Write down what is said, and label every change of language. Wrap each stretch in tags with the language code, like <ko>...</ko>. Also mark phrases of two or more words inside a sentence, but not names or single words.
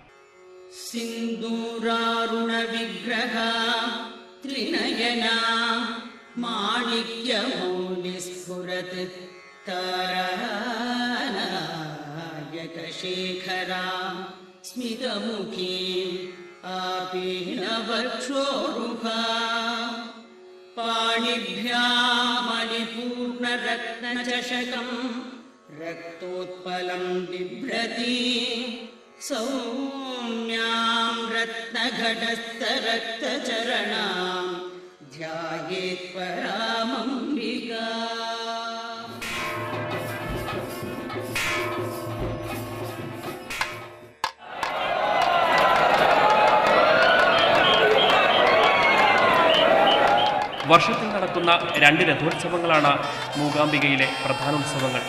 <sa>സിന്ദൂരാരുണ വിഗ്രഹ ത്രിനയന മാണിക്യമൗലിസ്ഫുരത് താരാനായകശേഖര സ്മിതമുഖീ ആപീനവക്ഷോരുഹ പാണിഭ്യാമലിപൂർണരത്നചഷകം रक्तोत्पलं बिभ्रति सौम्यां रत्नघटस्थरक्तचरणां ध्यायेत् परामम्बिका.</sa> <ml>വർഷത്തിൽ നടക്കുന്ന 2 രഥോത്സവങ്ങളാണ് മൂകാംബികയിലെ പ്രധാനോത്സവങ്ങൾ.</ml>